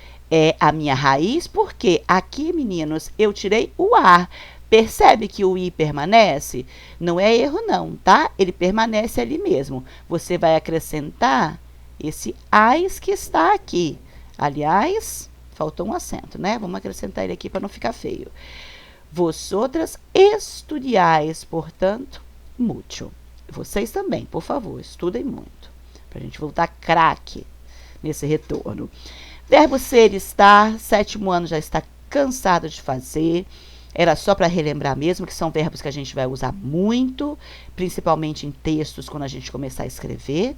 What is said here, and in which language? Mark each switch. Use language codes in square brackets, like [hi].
[pt] É a minha raiz, porque aqui, meninos, eu tirei o ar. Percebe que o I permanece? Não é erro, não, tá? Ele permanece ali mesmo. Você vai acrescentar esse ais que está aqui. Aliás, faltou um acento, né? Vamos acrescentar ele aqui para não ficar feio. [es] Vosotras estudiais, [pt] portanto, [es] mucho. [pt] Vocês também, por favor, estudem muito. Para a gente voltar craque nesse retorno. Verbo ser, estar, 7º ano já está cansado de fazer. Era só para relembrar mesmo que são verbos que a gente vai usar muito, principalmente em textos quando a gente começar a escrever.